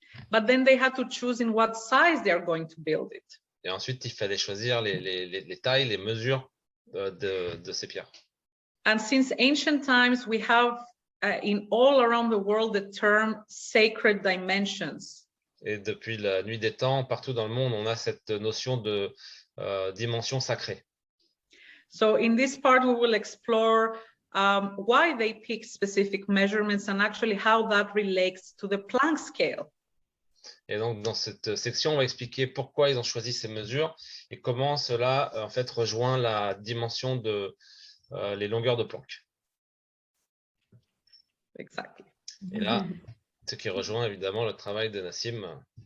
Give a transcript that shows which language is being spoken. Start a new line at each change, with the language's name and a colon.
English: But then they had to choose in what size they are going to build it.
French: Et ensuite, il fallait choisir les tailles, les mesures de ces pierres.
English: And since ancient times, we have in all around the world the term sacred dimensions.
French: Et depuis la nuit des temps, partout dans le monde, on a cette notion de dimension sacrée.
English: So in this part, we will explore why they pick specific measurements and actually how that relates to the Planck scale.
French: Et donc, dans cette section, on va expliquer pourquoi ils ont choisi ces mesures et comment cela, en fait, rejoint la dimension de les longueurs de Planck.
English: Exactly.
French: Et là, ce qui rejoint évidemment le travail de Nassim.